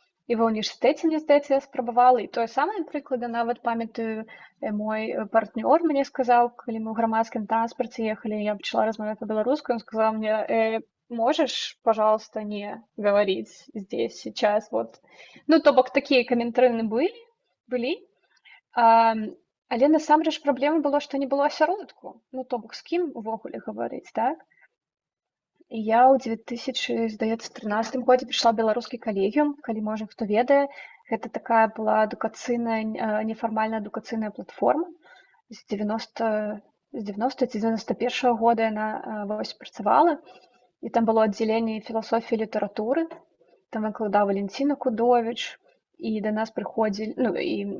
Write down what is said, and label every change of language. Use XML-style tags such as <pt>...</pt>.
<be>і ва ўніверсітэце, мне здаецца, я спрабавала, і тое самае прыклады нават памятаю, мой партнёр мне сказаў, калі мы ў грамадскім транспарце ехалі, я пачала размаўляць па-беларуску, ён сказаў мне:</be> <ru>можешь, пожалуйста, не говорить здесь сейчас, вот.</ru> <be>Ну, то бок такія каментарыны былі. Але насамрэч праблема была, што не было асяродку. Ну, то бок з кім увогуле гаварыць, так? І я ў 2013 годзе прыйшла ў беларускі калегіум, калі, можа, хто ведае, гэта такая была адукацыйная, нефармальная адукацыйная платформа. З 90 ці 91 года яна вось працавала, і там было аддзяленне філасофіі і літаратуры, там выкладаў Валенціна Кудовіч, і да нас прыходзілі, ну, і</be>